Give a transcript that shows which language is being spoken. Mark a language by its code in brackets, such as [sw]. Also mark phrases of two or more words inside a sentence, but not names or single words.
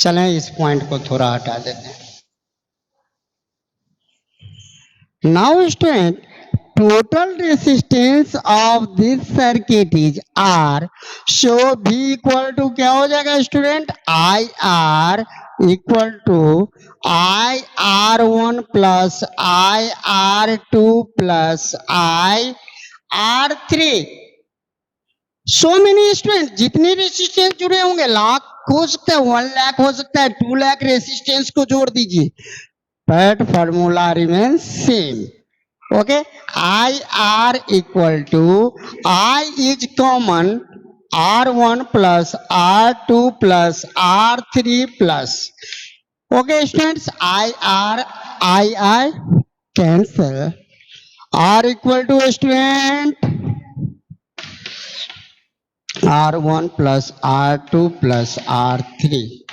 [hi] चलें इस पॉइंट को थोड़ा हटा देते हैं. [en] Now student, total resistance of this circuit is R. So V equal to [hi] क्या हो जाएगा [en] स्टूडेंट? IR equal to IR1 plus IR2 plus IR3. so many student, [hi] जितने रेसिस्टेंस जुड़े होंगे, लाख हो सकता है, 1 लाख हो सकता है, 2 लाख रेसिस्टेंस को जोड़ दीजिए, [en] but formula remains same. Okay, IR equal to I is common R1 plus R2 plus R3 plus. Okay students, I cancel. R equal to student R1 plus R2 plus R3.